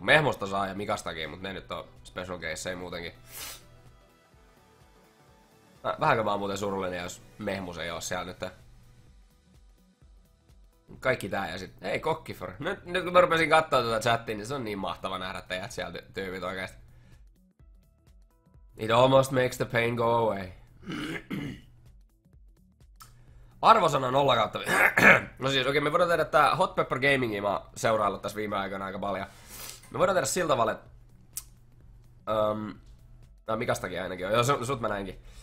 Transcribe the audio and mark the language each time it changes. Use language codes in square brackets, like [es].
[fi] Mehmosta saa ja Mikastakin, mutta ne nyt on special case muutenkin. Vähänkö mä oon muuten surullinen, jos Mehmus ei oo siellä nyt. Kaikki tää ja sit, hei Kokkifor. Nyt kun mä rupesin kattoo tuota chattia, niin se on niin mahtava nähdä teidät siellä tyypit oikeesti. [en] It almost makes the pain go away. [fi] Arvosana 0/. No siis okei, me voidaan tehdä tää Hot Pepper Gamingia mä oon seuraillut tässä viime aikoina aika paljon. Me voidaan tehdä sillä tavalla, että no Mikastakin ainakin on. Joo, sut mä näinkin.